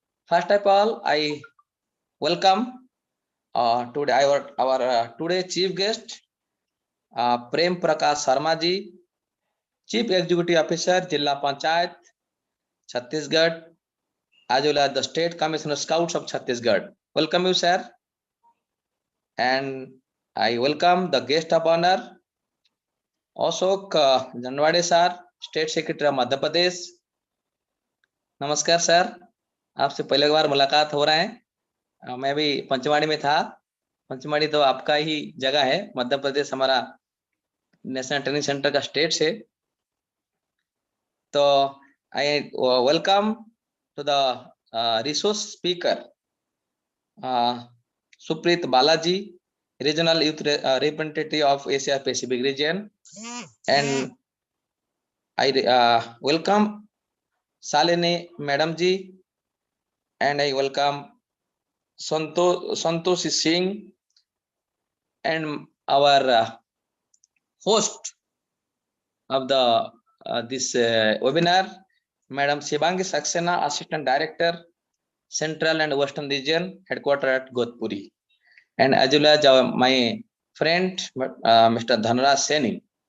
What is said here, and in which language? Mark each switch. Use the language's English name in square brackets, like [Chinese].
[English] First of all, I welcome today our today chief guest, Prem Prakash Sharma ji, Chief Executive Officer, Jilla Panchayat, Chhattisgarh, as well as the State Commissioner Scouts of Chhattisgarh. Welcome you, sir. And I welcome the guest of honor, Ashok Janwade sir, State Secretary of Madhya Pradesh. [Hindi] नमस्कार sir, आपसे पहले बार मुलाकात हो रहा है। मैं भी पंचमढ़ी में था। पंचमढ़ी तो आपका ही जगह है, मध्य प्रदेश हमारा नेशनल ट्रेनिंग सेंटर का स्टेट है। तो [English] I welcome to the resource speaker Supreet Balaji, regional youth representative of Asia Pacific region, and I welcome Salini Madam ji, and I welcome Santosh Singh, and our host of the this webinar, Madam Shivangi Saxena, Assistant Director, Central and Western Region, Headquarter at Godpuri, and as well as my friend Mr. Dhanraj Seni.